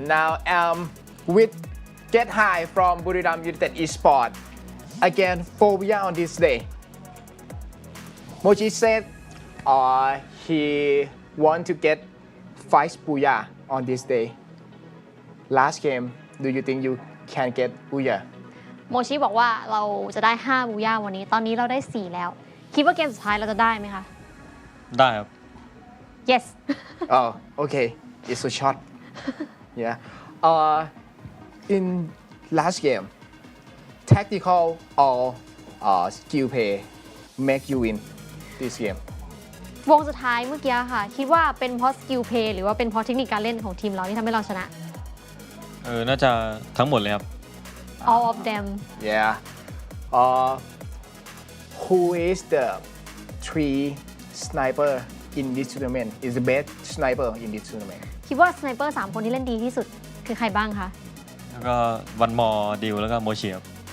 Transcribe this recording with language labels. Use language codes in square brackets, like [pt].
[en] Now I'm with Get High from Buriram United Esports. Again, phobia on this day. Mochi said he want to get 5 booyah on this day. Last game, do you think you can get booyah? [th] โมชิบอกว่าเราจะได้5บูย่าวันนี้ตอนนี้เราได้4แล้วคิดว่าเกมสุดท้ายเราจะได้ไหมคะ ได้ครับ [en] yes Oh, okay. It's a shot. Yeah. In last game, tactical or skill play make you win this game? [th] วงสุดท้ายเมื่อกี้ค่ะคิดว่าเป็นเพราะสกิลเพลย์หรือว่าเป็นเพราะเทคนิคการเล่นของทีมเราที่ทำให้เราชนะ น่าจะทั้งหมดเลยครับ [en] all of them Yeah. Who is the 3 sniper in this tournament is the best sniper in this tournament [th] คิดว่าสไนเปอร์3คนที่เล่นดีที่สุดคือใครบ้างคะ แล้วก็วันมอดิวแล้วก็โมชิครับ